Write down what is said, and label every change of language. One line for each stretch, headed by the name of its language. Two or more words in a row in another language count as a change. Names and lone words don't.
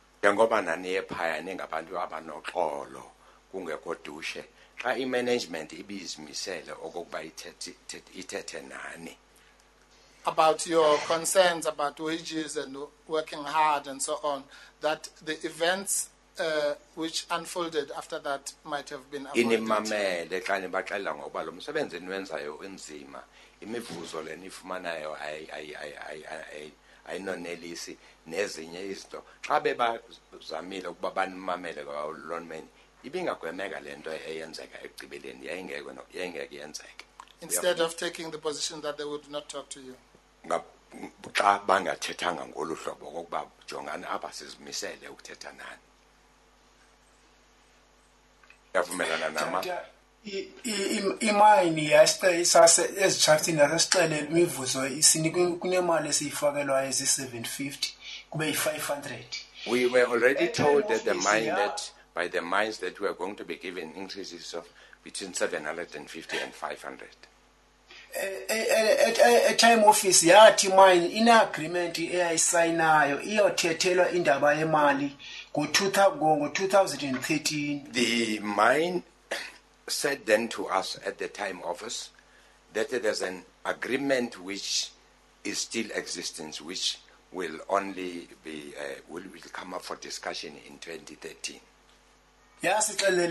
English: about your concerns about wages and working hard and so on, that the events which unfolded after that might have been avoided.
Xhosa: Imivuzo lenifumanayo ayinonelisi nezinye izinto xa bebazamile ukuba banimamele kwa-Lonman ibingagwemeka lento eyenzeka ekugqibeleni yayingeke yenzeke.
English: Instead of taking the position that they would not talk to you.
Xhosa: Xa bangathethanga ngolu hlobo kokuba jongani apha sizimisele ukuthetha nani. Yavumelana nama? Imine ezitshaftini nasesixelele imivuzo kunemali esiyifakelwayo ezi-750 kube yi-500.
English: We were already told that by the mines that we are going to be given increases of between 750 and 500. Time office
Xhosa: yathi mine ine-agreement eyayisayinayo iyothethelwa indaba yemali ngo-2013.
English: The mine said then to us at the time office that there's an agreement which is still existing, which will only be will come up for discussion in 2013. The